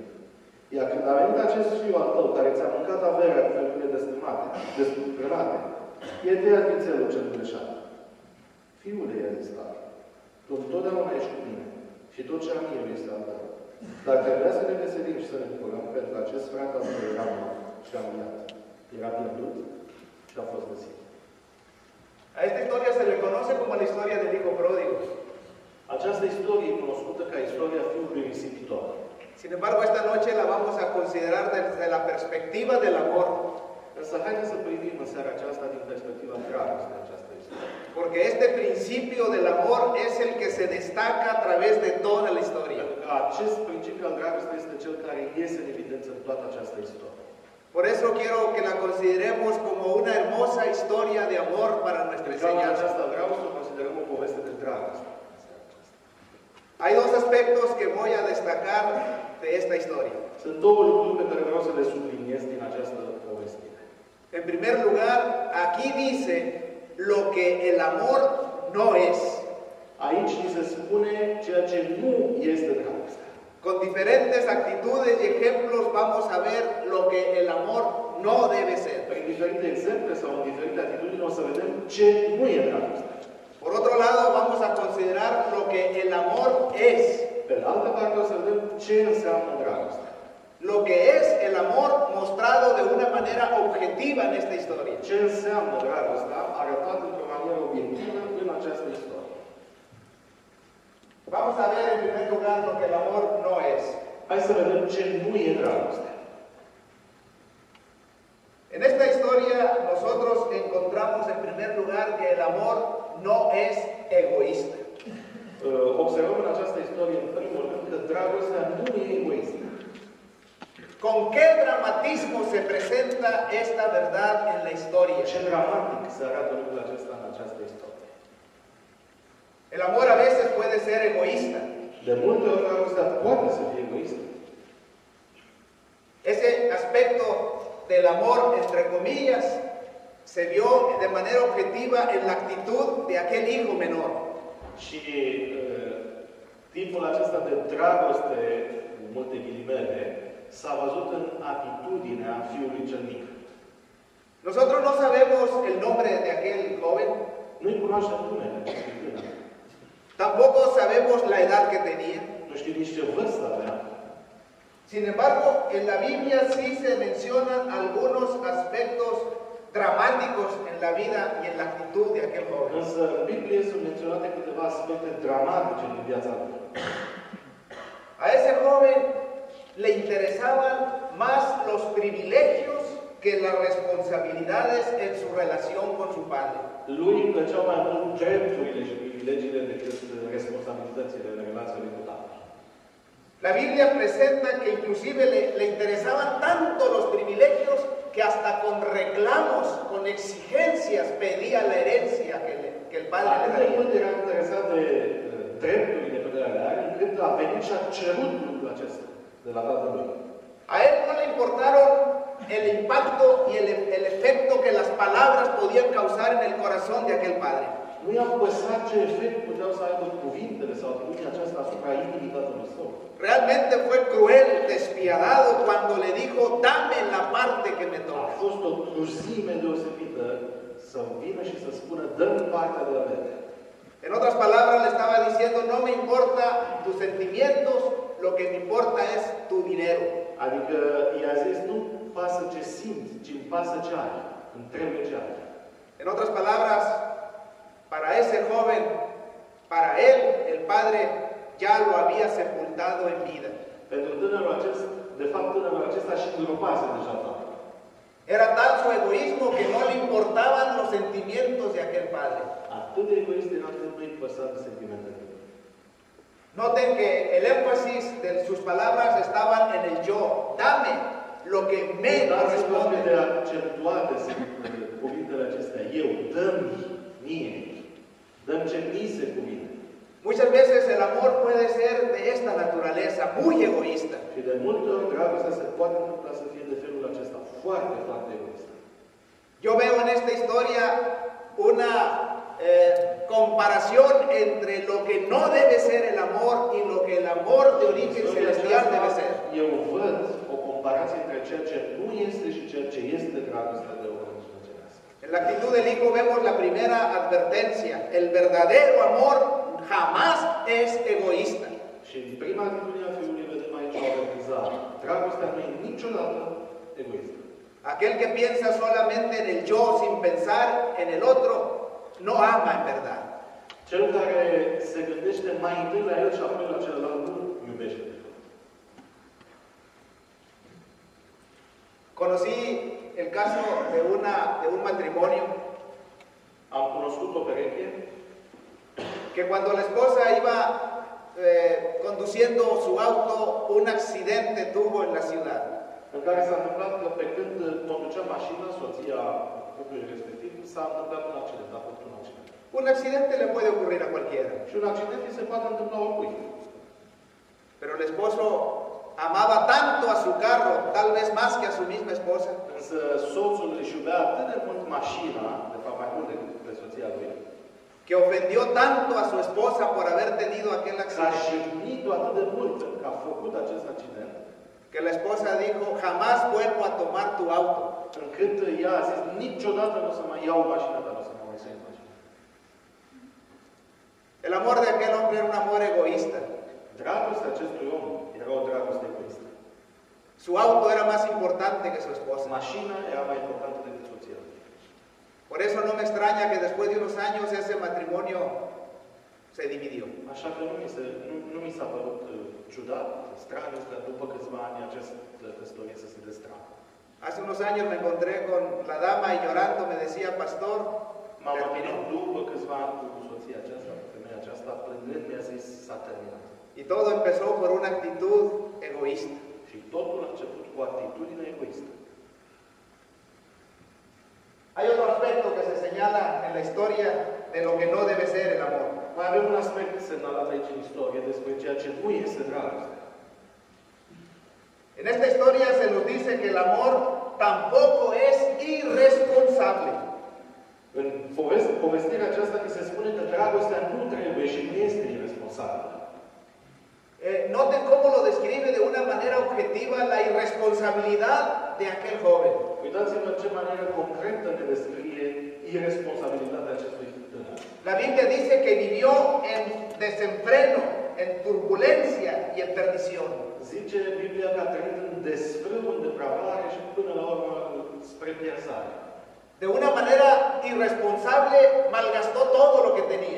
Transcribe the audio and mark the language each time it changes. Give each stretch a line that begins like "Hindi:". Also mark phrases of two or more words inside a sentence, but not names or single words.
Romanian: Iar când a venit acest fiu al tău, care ți-a mâncat averea cu femeile desfrânate, e tăiat vițelul cel greșat. Fiule, i-a zis tatăl, tu întotdeauna ești cu mine și tot ce am eu este al tău. Dar trebuia să ne veselim și să ne bucurăm, pentru că acest frate al tău era mort și a înviat. Era pierdut și a fost găsit.
Spanish: A esta historia se le conoce como la historia del hijo pródigo.
Romanian: Această istorie e cunoscută ca istoria fiului risipitor.
Spanish: Sin embargo, esta noche la vamos a considerar desde la perspectiva del amor.
Romanian: Însă haideți să privim în seara aceasta din perspectiva dragostei această istorie.
Spanish: Porque este principio del amor es el que se destaca a través de toda la historia.
Romanian: Pentru că acest principiu al dragostei este cel care iese în evidență în toată această istorie.
Spanish: Por eso quiero que la consideremos como una hermosa historia de amor para nuestra enseñanza.
Romanian: Aceasta vreau să o considerăm o poveste de dragoste.
Spanish: Hay dos aspectos que voy a destacar de esta historia.
Romanian: Sunt două lucruri pe care vreau să le subliniez din această povestire.
Spanish: En primer lugar, aquí dice lo que el amor no es.
Romanian: Aici ni se spune ceea ce nu este dragoste.
Spanish: Con diferentes actitudes y ejemplos vamos a ver lo que el amor no debe ser.
Romanian: Prin diferite exemple sau în diferite atitudini o să vedem ce nu e dragoste.
Spanish: Por otro lado, vamos a considerar lo que el amor es.
Romanian: Pe de altă parte o să vedem ce înseamnă dragoste.
Spanish: Lo que es el amor mostrado de una manera objetiva en esta historia.
Romanian: Ce înseamnă dragostea arătat într-o manieră obiectivă în această istorie.
Spanish: Vamos a ver en primer lugar lo que el amor no es.
Romanian: Hai să vedem ce nu e dragoste.
Spanish: En esta historia nosotros encontramos en primer lugar que el amor no es egoísta.
Romanian: Observăm în această istorie, în primul rând, că dragostea nu e egoistă.
Spanish: ¿Con qué dramatismo se presenta esta verdad en la historia?
Romanian: Ce dramatic se arată lucrul acesta în această istorie.
Spanish: El amor a veces puede ser egoísta.
Romanian: De multe ori dragostea poate să fie egoistă.
Spanish: Ese aspecto del amor, entre comillas, se vio de manera objetiva en la actitud de aquel hijo menor.
Romanian: Și tipul acesta de dragoste, cu multe ghilimele, s-a văzut în atitudinea fiului cel mic.
Spanish: Nosotros no sabemos el nombre de aquel joven,
Romanian: Nu-i cunoaștem numele acestui tânăr.
Spanish: tampoco sabemos la edad que tenía.
Romanian: Nu știu nici ce vârstă avea.
Spanish: Sin embargo, en la Biblia sí se mencionan algunos aspectos dramáticos en la vida y en la actitud de aquel joven.
Romanian: Însă în Biblie sunt menționate câteva aspecte dramatice din viața lui.
Spanish: A ese joven le interesaban más los privilegios que las responsabilidades en su relación con su padre.
Romanian: Lui îi plăceau mai mult drepturile și privilegiile decât responsabilitățile în relația lui cu tatăl.
Spanish: La Biblia presenta que inclusive le interesaban tanto los privilegios que hasta con reclamos, con exigencias pedía la herencia que el padre le
Romanian: Atât de
Spanish: daría.
Romanian: mult era interesat de drepturile pe care le are, încât a venit și a cerut lucrul acesta de la tatăl lui.
Spanish: A él no le importaron el impacto y el efecto que las palabras podían causar en el corazón de aquel padre.
Romanian: Nu i-a păsat ce efect puteau să aibă cuvintele sau atitudinea aceasta asupra inimii tatălui său.
Spanish: Realmente fue cruel, despiadado cuando le dijo, dame la parte que me
Romanian: A
Spanish: toca.
Romanian: fost o cruzime deosebită să vină și să spună, dă-mi partea de avere.
Spanish: En otras palabras, le estaba diciendo, no me importa tus sentimientos, lo que me importa es tu dinero.
Romanian: Adică i-a zis, nu pasă ce simți, ci îmi pasă ce ai. Îmi trebuie ce ai.
Spanish: En otras palabras, para ese joven, para él, el padre ya lo había sepultado en vida.
Romanian: Pentru tânărul acesta, de fapt tânărul acesta și îngropase deja tatăl.
Spanish: Era tal su egoísmo que no le importaban los sentimientos de aquel padre.
Romanian: Atât de egoist era că nu-i păsa de sentimentele lui.
Spanish: Noten que el énfasis de sus palabras estaban en el yo. Dame lo que me
Romanian: Dați-vă cât de
Spanish: corresponde.
Romanian: accentuate sunt cuvintele acestea. Eu, dă-mi mie. Dă-mi ce mi se cuvine.
Spanish: Muchas veces el amor puede ser de esta naturaleza, muy egoísta.
Romanian: Și de multe ori dragostea se poate întâmpla să fie de felul acesta. Foarte, foarte egoist.
Spanish: Yo veo en esta historia una comparación entre lo que no debe ser el amor y lo que el amor de origen celestial debe ser.
Romanian: Eu văd o comparație între ceea ce nu este și ceea ce este dragostea de origine cerească.
Spanish: En la actitud del hijo vemos la primera advertencia. El verdadero amor jamás es egoísta.
Romanian: Și în prima atitudine a fiului vedem aici o avertizare. Dragostea nu e niciodată egoistă.
Spanish: Aquel que piensa solamente en el yo sin pensar en el otro, no ama en verdad.
Romanian: Cel care se gândește mai întâi la el și apoi la celălalt nu iubește de fapt.
Spanish: Conocí el caso de un matrimonio
Romanian: Am cunoscut o pereche
Spanish: que cuando la esposa iba conduciendo su auto, un accidente tuvo en la ciudad.
Romanian: în care s-a întâmplat că pe când conducea mașina, soția cuplului respectiv, s-a întâmplat un accident, a fost un accident.
Spanish: Un accidente le puede ocurrir a cualquiera,
Romanian: Și un accident îi se poate întâmpla oricui.
Spanish: pero el esposo amaba tanto a su carro, tal vez más que a su misma esposa,
Romanian: Însă soțul își iubea atât de mult mașina, de fapt mai mult decât pe soția lui,
Spanish: que ofendió tanto a su esposa por haber tenido aquel
Romanian: că a
Spanish: accidente,
Romanian: jignit-o atât de mult că a făcut acest accident,
Spanish: que la esposa dijo, jamás vuelvo a tomar tu auto.
Romanian: încât ea a zis, niciodată nu o să mai iau mașina ta, nu o să mă mai să iau mașina.
Spanish: El amor de aquel hombre era un amor egoísta.
Romanian: Dragostea acestui om era o dragoste egoistă.
Spanish: Su auto era más importante que su esposa.
Romanian: Mașina era mai importantă decât soția lui.
Spanish: Por eso no me extraña que después de unos años ese matrimonio se dividió.
Romanian: Așa că nu mi s-a părut ciudat, straniu, că după câțiva ani această căsătorie să se destragă.
Spanish: Hace unos años me encontré con la dama y llorando me decía, pastor,
Romanian: M-am
Spanish: terminó.
Romanian: întâlnit după câțiva ani cu soția aceasta, cu femeia aceasta, plângând mi-a zis, s-a terminat.
Spanish: Y todo empezó por una actitud egoísta.
Romanian: Și totul a început cu o atitudine egoistă.
Spanish: Hay otro aspecto que se señala en la historia de lo que no debe ser el amor.
Romanian: Mai avem un aspect semnalat aici în istorie despre ceea ce nu este dragoste.
Spanish: En esta historia se nos dice que el amor tampoco es irresponsable.
Romanian: În povestirea aceasta ni se spune că dragostea nu trebuie și nu este irresponsabilă.
Spanish: Noten cómo lo describe de una manera objetiva la irresponsabilidad de aquel joven.
Romanian: Uitați-vă în ce manieră concretă ne descrie irresponsabilitatea acestui tânăr.
Spanish: La Biblia dice que vivió en desenfreno, en turbulencia y en perdición.
Romanian: Zice Biblia că a trăit în desfrâu, în depravare și până la urmă spre pierzare.
Spanish: De una manera irresponsable malgastó todo lo que tenía.